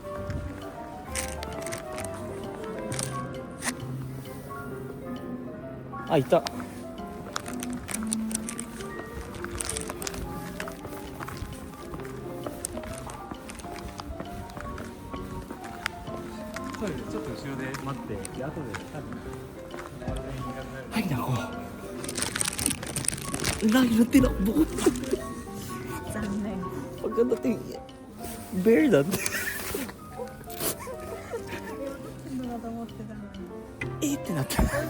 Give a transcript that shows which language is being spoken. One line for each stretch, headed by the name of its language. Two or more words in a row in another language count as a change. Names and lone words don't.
Japanese: あ、いた。ちょっと後ろで待って、で後で多分。
Filipino: Ay, nako. Lagi na tinakbo. Pagkadating, bear lang. Eh, tinatawag.